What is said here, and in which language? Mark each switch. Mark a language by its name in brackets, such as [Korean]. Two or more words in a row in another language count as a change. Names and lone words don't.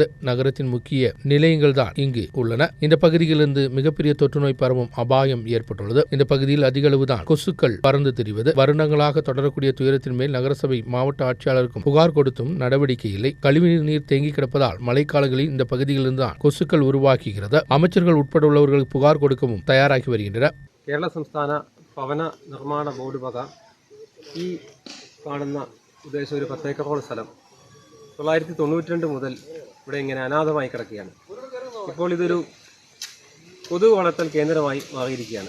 [Tamil] நகரத்தின் முக்கிய நிலையங்கள் தான் இங்கு உள்ளன. இந்த பகுதியிலிருந்து மிகப்பெரிய தொற்றுநோய் பரவும் அபாயம் ஏற்பட்டுள்ளது. இந்த பகுதியில் அதிக அளவுதான் கொசுக்கள் பறந்து திரிவது. வருடங்களாக தொடரக்கூடிய துயரத்தின் மேல் நகரசபை மாவட்ட ஆட்சியாளருக்கும் புகார் கொடுத்தும் நடவடிக்கை இல்லை. கழிவுநீர் நீர் தேங்கி கிடப்பதால் மழைக்காலங்களில் இந்த பகுதியிலிருந்து தான் கொசுக்கள் உருவாக்குகிறது. அமைச்சர்கள் உட்பட உள்ளவர்களுக்கு புகார் கொடுக்கவும் தயாராகி வருகின்றனர். [Malayalam] കേരള സംസ്ഥാന ഭവന നിർമ്മാണ ബോർഡ് വക ഈ കാണുന്ന ഉദ്ദേശം ഒരു 10 ഏക്കറോളം സ്ഥലം 992 മുതൽ ഇവിടെ ഇങ്ങനെ അനാഥമായി കിടക്കുകയാണ്. ഇപ്പോൾ ഇതൊരു കൊതുക് വളർത്തൽ കേന്ദ്രമായി മാറിയിരിക്കുകയാണ്.